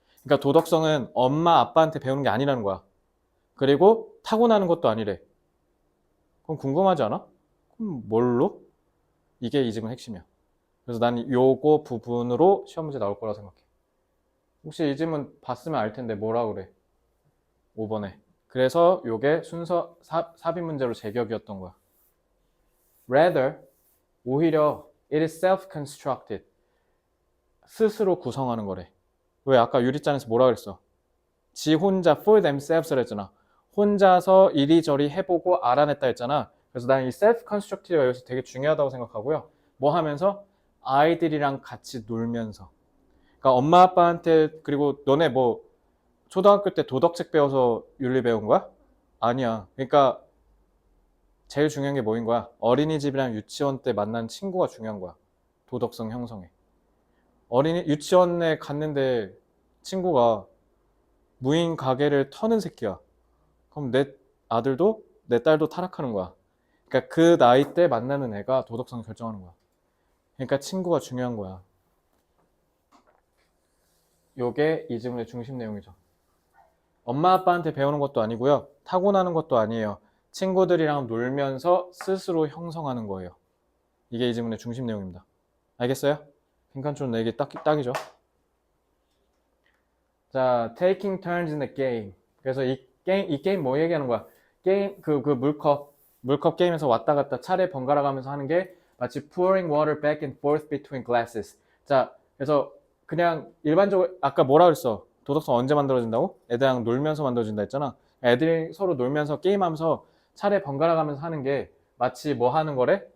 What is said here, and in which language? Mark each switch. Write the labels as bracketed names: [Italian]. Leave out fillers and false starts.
[Korean] 그러니까 도덕성은 엄마 아빠한테 배우는 게 아니라는 거야. 그리고 타고나는 것도 아니래. 그럼 궁금하지 않아? 그럼 뭘로? 이게 이 지문 핵심이야. 그래서 난 요거 부분으로 시험 문제 나올 거라 생각해. 혹시 이 지문 봤으면 알 텐데 뭐라 그래? 5번에. 그래서 요게 순서 삽입 문제로 제격이었던 거야. [English] Rather, [Korean] 오히려 [English] it is self-constructed. [Korean] 스스로 구성하는 거래. 왜 아까 유리잔에서 뭐라 그랬어? 지 혼자 [English] for themselves [Korean] 를 했잖아. 혼자서 이리저리 해보고 알아냈다 했잖아. 그래서 난 이 self-constructed가 여기서 되게 중요하다고 생각하고요. 뭐 하면서? 아이들이랑 같이 놀면서. 그러니까 엄마 아빠한테 그리고 너네 뭐 초등학교 때 도덕책 배워서 윤리 배운 거야? 아니야. 그러니까 제일 중요한 게 뭐인 거야? 어린이집이랑 유치원 때 만난 친구가 중요한 거야. 도덕성 형성에. 유치원에 갔는데 친구가 무인 가게를 터는 새끼야. 그럼 내 아들도 내 딸도 타락하는 거야. 그러니까 그 나이 때 만나는 애가 도덕성을 결정하는 거야. 그러니까 친구가 중요한 거야. 요게 이 지문의 중심 내용이죠. 엄마 아빠한테 배우는 것도 아니고요. 타고나는 것도 아니에요. 친구들이랑 놀면서 스스로 형성하는 거예요. 이게 이 지문의 중심 내용입니다. 알겠어요? 빈칸촌 내기 딱이죠. [English] 자, taking turns in the game. [Korean] 그래서 이 게임 뭐 얘기하는 거야? 게임, 그 물컵 게임에서 왔다 갔다 차례 번갈아 가면서 하는 게 마치 [English] pouring water back and forth between glasses. [Korean] 자, 그래서 그냥 일반적으로, 아까 뭐라 그랬어? 도덕성 언제 만들어진다고? 애들이랑 놀면서 만들어진다 했잖아. 애들이 서로 놀면서 게임하면서 차례 번갈아 가면서 하는 게 마치 뭐 하는 거래?